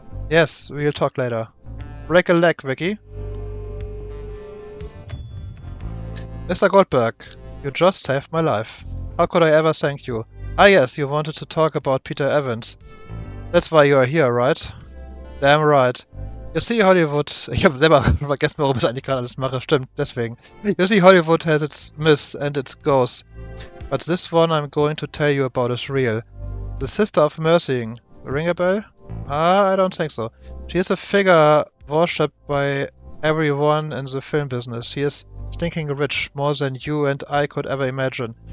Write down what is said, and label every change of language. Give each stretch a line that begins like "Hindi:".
English: Yes, we'll talk later. Break a leg, Vicky. Mr. Goldberg, you just saved my life. How could I ever thank you? Ah yes, you wanted to talk about Peter Evans. That's why you are here, right? Damn right. You see, Hollywood...
German: Ich habe selber vergessen, warum ich eigentlich gerade alles mache. Stimmt, deswegen.
English: You see, Hollywood has its myths and its ghosts. But this one I'm going to tell you about is real. The Sister of Mercy. Ring a bell? I don't think so. She is a figure worshipped by everyone in the film business. She is stinking rich, more than you and I could ever imagine.